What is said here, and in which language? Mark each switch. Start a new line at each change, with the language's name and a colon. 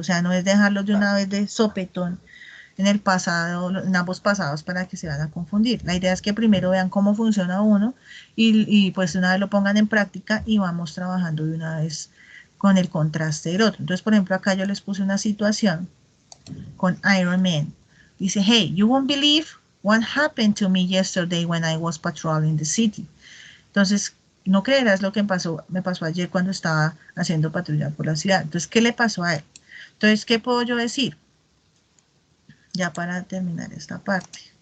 Spanish: O sea, no es dejarlos de una vez de sopetón en el pasado, en ambos pasados para que se van a confundir. La idea es que primero vean cómo funciona uno y pues una vez lo pongan en práctica y vamos trabajando de una vez con el contraste del otro. Entonces, por ejemplo, acá yo les puse una situación con Iron Man.
English: Dice, hey, you won't believe what happened to me yesterday when I was patrolling the city.
Spanish: Entonces, no creerás lo que me pasó ayer cuando estaba haciendo patrulla por la ciudad. Entonces, ¿qué le pasó a él? Entonces, ¿qué puedo yo decir? Ya para terminar esta parte.